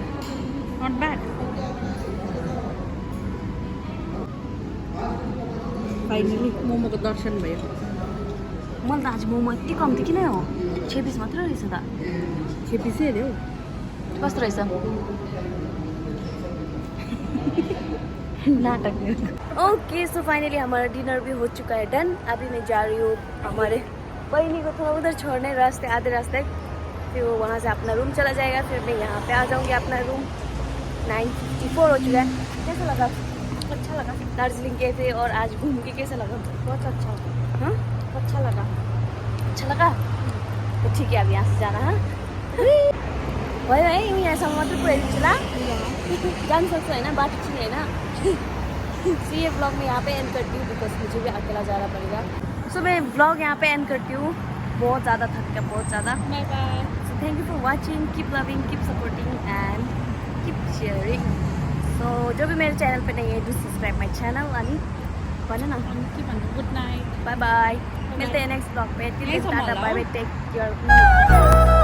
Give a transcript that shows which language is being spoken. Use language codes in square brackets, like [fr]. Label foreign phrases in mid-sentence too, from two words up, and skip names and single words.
[en] not bad finally [ne] मोमोको दर्शन भयो मैले त आज मोमो यति कम्ती किन हो 6 पिस मात्र रहेछ त 6 पिसै अरे हौ कस्तो रहेछ नाटक [en] OK so finally [hi] हमारा डिनर भी हो चुका है डन अभी मैं जा रही हूँ हमारे बहनी को थोड़ा उधर छोड़ने रास्ते आधे रास्ते फिर वो वहाँ से अपना रूम चला जाएगा फिर मैं यहाँ पे आ जाऊँगी अपना रूम 9:54 हो चुका है कैसा लगा अच्छा लगा दार्जिलिंग कैफे और आज घूम के कैसा लगा बहुत अच्छा हाँ अच्छा लगा तो ठीक है अब यहाँ से जाना है [ne] भयो है यहाँसम्म मात्रै पुऱ्याइदिन्छु ल जान सक्छु होइन बाटो चाहिँ होइन [hi] सो ये ब्लॉग में यहाँ पे एंड करती हूँ बिकॉज मुझे भी अकेला जाना पड़ेगा सो मैं ब्लॉग यहाँ पे एंड करती हूँ बहुत ज़्यादा थक गया बहुत ज़्यादा [en] bye bye so thank you for watching keep loving keep supporting and keep sharing [hi] सो जो भी मेरे चैनल पे नहीं है [en] do subscribe my channel [ne] अनि भन न के भन्नु [en] good night bye bye [hi] मिलते हैं [en] next blog पे tata bye bye take care